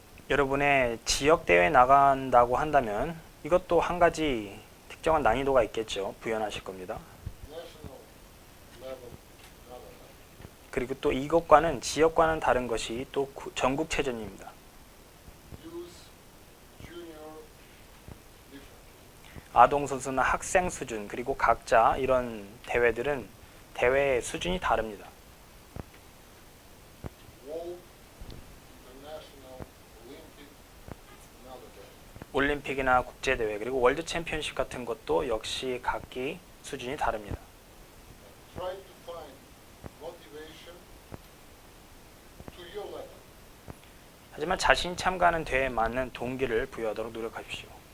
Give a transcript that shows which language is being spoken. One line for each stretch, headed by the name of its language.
Korean: 여러분의 지역 대회에 나간다고 한다면 이것도 한 가지 특정한 난이도가 있겠죠. 부연하실 겁니다.
English: National level, another level.
Korean: 그리고 또 이것과는 지역과는 다른 것이 또 전국체전입니다.
English: Youth, junior, different.
Korean: 아동 선수나 학생 수준 그리고 각자 이런 대회들은 대회의 수준이 다릅니다.
English: World, international, Olympic, it's another level.
Korean: 올림픽이나 국제대회 그리고 월드 챔피언십 같은 것도 역시 각기 수준이 다릅니다.
English: Try to find motivation to your level.
Korean: 하지만 자신이 참가하는 대회에 맞는 동기를 부여하도록 노력하십시오.